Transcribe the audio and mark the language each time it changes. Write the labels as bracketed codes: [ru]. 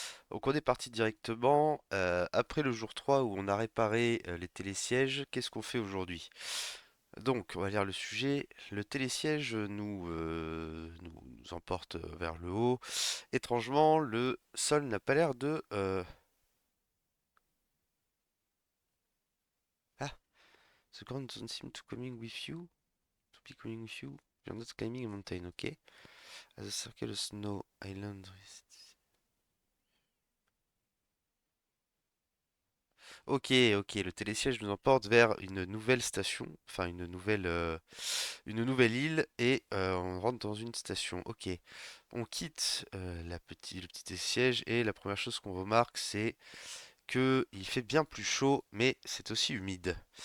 [fr] Donc on est parti directement après le jour 3 où on a réparé les télésièges. Qu'est-ce qu'on fait aujourd'hui? Donc on va lire le sujet. Le télésiège nous emporte vers le haut. Étrangement, le sol n'a pas l'air de... [en] Ah, the ground doesn't seem to coming with you. To be coming with you. You're not climbing a mountain, ok? As a circle of snow island. [fr] Ok, ok, le télésiège nous emporte vers une nouvelle station, enfin une nouvelle île et on rentre dans une station. Ok, on quitte le petit télésiège et la première chose qu'on remarque c'est que il fait bien plus chaud mais c'est aussi humide.